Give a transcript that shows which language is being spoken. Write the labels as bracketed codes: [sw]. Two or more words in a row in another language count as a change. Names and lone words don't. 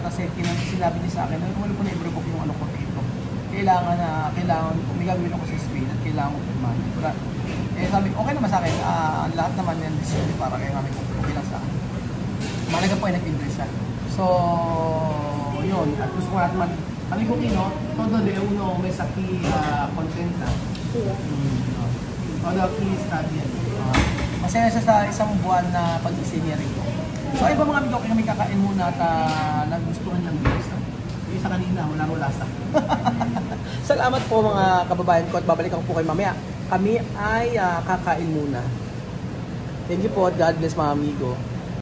[tl] Kasi sinabi niya sa akin, huwag mo na i-rebook yung ano ko dito. Kailangan, may gagawin ako sa Spain at kailangan ko pirmahan. Sabi ko, okay naman sa akin, lahat naman yan decision para kay Mami Cookie, okay lang sa akin. Malaga po ay nag-interest siya. So, yun. At gusto ko natin Mami Cookie, no? [es] Todo de uno mes aquí contenta. Todo aquí está bien. [tl] Masaya siya sa isang buwan na pag-isinya rito. So, ay ba mga amigo, kami kakain muna at nagustuhan ng guys. Yung isa kanina, wala lasa. Salamat po mga kababayan ko at babalikan po kayo mamaya. Kami ay kakain muna. [en] Thank you [tl] po at [en] God bless [tl] mga amigo.